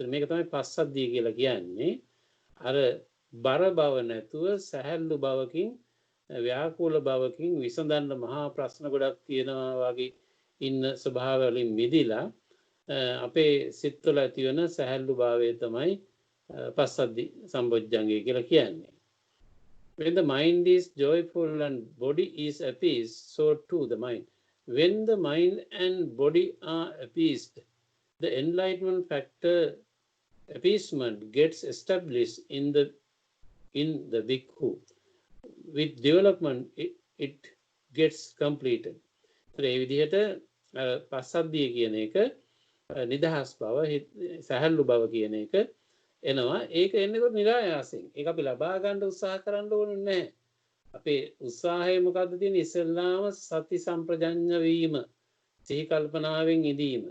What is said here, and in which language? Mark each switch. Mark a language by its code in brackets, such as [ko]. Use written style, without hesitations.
[si] මේක තමයි පස්සද්ධිය කියලා කියන්නේ. අර බර බව නැතුව සැහැල්ලු බවකින් ව්‍යාකූල බවකින් විසඳන්න මහා ප්‍රශ්න ගොඩක් තියෙනවා වගේ ඉන්න ස්වභාව වලින් මිදිලා අපේ සිත්වල ඇති වෙන සැහැල්ලු භාවය තමයි පස්සද්ධි සම්බොජ්ජංගය කියලා කියන්නේ. [en] When the mind is joyful and body is appeased, so too the mind. When the mind and body are appeased, the enlightenment factor appeasement gets established in the bhikkhu. With development, it gets completed. [si] ඒ විදිහට පස්සද්ධිය කියන එක නිදහස් බව සැහැල්ලු බව කියන එක එනවා. ඒක එන්නකොට නිරායාසයෙන්. ඒක අපි ලබා ගන්න උත්සාහ කරන්න ඕනේ නැහැ. අපේ උත්සාහය මොකද්ද තියෙන්නේ? ඉස්සෙල්ලාම සති සම්ප්‍රජඤ්ඤ වීම, සිහි කල්පනාවෙන් ඉඳීම.